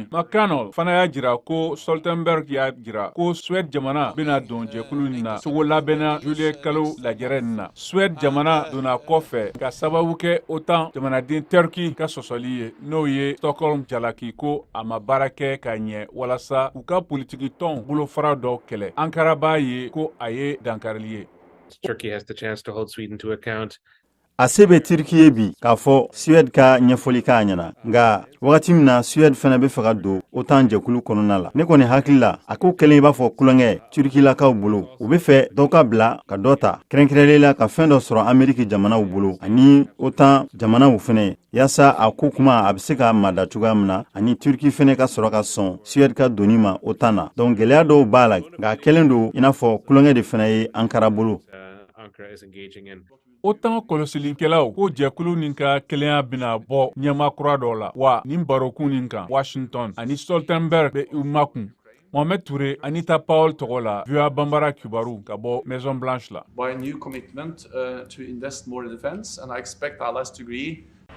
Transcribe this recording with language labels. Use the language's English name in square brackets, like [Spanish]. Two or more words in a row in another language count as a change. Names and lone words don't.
[Bambara] McConnell fana y'a jira ko Stoltenberg y'a jira ko Suède jamana bena don jɛkulu nin na sogo labɛnna juillet kalo lajɛrɛ nin na. Suède jamana donna kɔfɛ ka sababu kɛ OTAN jamanaden Turki ka sɔsɔli ye n'o ye Stockholm jalaki ko a ma baara kɛ ka ɲɛ walasa u ka politiki tɔn bolofara dɔw kɛlɛ. Ankara b'a ye ko a ye dankarili ye. [English] Turkey has the chance to hold Sweden to account. [Bambara] A se bɛ Turki ye bi k'a fɔ Suède ka ɲɛfɔli k'a ɲɛna nka wagati min na Suède fana bɛ fɛ ka don OTAN jɛkulu kɔnɔna la ne kɔni hakili la a ko kɛlen i b'a fɔ kulonkɛ Turkilakaw bolo u bɛ fɛ dɔw ka bila ka dɔ ta kɛrɛnkɛrɛnlen la ka fɛn dɔ sɔrɔ Ameriki jamanaw bolo ani OTAN jamanaw fana yaasa a ko kuma a bɛ se ka mada cogoya min na ani Turki fana ka sɔrɔ ka sɔn Suède ka donni ma OTAN na donc gɛlɛya dɔw b'a la nka a kɛlen don i n'a fɔ kulonkɛ de fana ye Ankara bolo. [English] Ankara is engaging in. [Bambara] OTAN kɔlɔsilikɛlaw ko jɛkulu nin ka kelenya bena bɔ ɲɛma kura dɔ la wa nin barokun nin kan Washington ani Stoltenberg bɛ u makun. Mohamed Touré, Anita Paul tɔgɔ la VOA Bambara Kibaru ka bɔ Maison Blanche la. [English] By a new commitment to invest more in defense, and I expect allies to agree